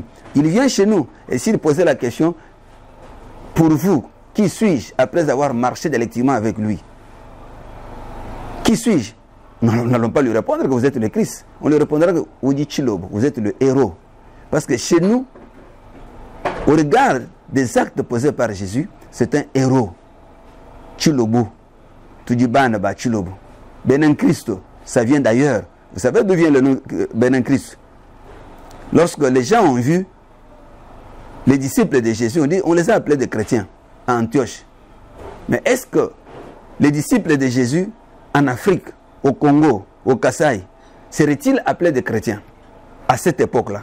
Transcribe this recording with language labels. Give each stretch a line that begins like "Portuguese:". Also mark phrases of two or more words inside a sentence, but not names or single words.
French: Il vient chez nous, et s'il posait la question, pour vous, qui suis-je après avoir marché dialectiquement avec lui? Qui suis-je? Nous n'allons pas lui répondre que vous êtes le Christ. On lui répondra que vous êtes le héros. Parce que chez nous, au regard des actes posés par Jésus, c'est un héros.
Luba-Lulua: Chilobu. Tudibana ba Chilobu.
French: Benen Christo, ça vient d'ailleurs. Vous savez d'où vient le nom Benen Christ? Lorsque les gens ont vu les disciples de Jésus, on les a appelés des chrétiens à Antioche. Mais est-ce que les disciples de Jésus en Afrique, au Congo, au Kasaï, seraient-ils appelés des chrétiens à cette époque-là?